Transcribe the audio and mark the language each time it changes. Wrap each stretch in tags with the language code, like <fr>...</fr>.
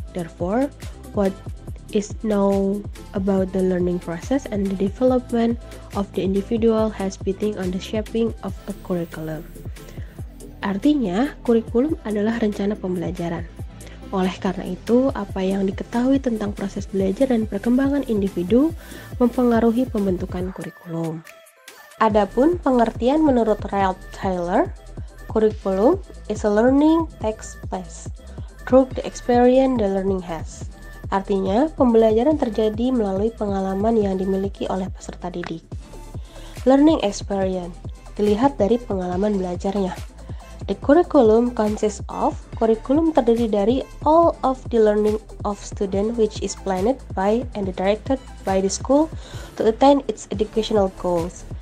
<en>Therefore, what is known about the learning process and the development of the individual has been on the shaping of a curriculum.</en> <id>Artinya, kurikulum adalah rencana pembelajaran. Oleh karena itu, apa yang diketahui tentang proses belajar dan perkembangan individu mempengaruhi pembentukan kurikulum. Adapun pengertian menurut</id> <en>Ralph Taylor, kurikulum is a learning takes place through the experience the learning has.</en> <id>Artinya, pembelajaran terjadi melalui pengalaman yang dimiliki oleh peserta didik. Learning experience dilihat dari pengalaman belajarnya.</id> <en>The curriculum consists of,</en> <id>kurikulum terdiri dari</id> <en>all of the learning of student which is planned by and directed by the school to attain its educational goals.</en>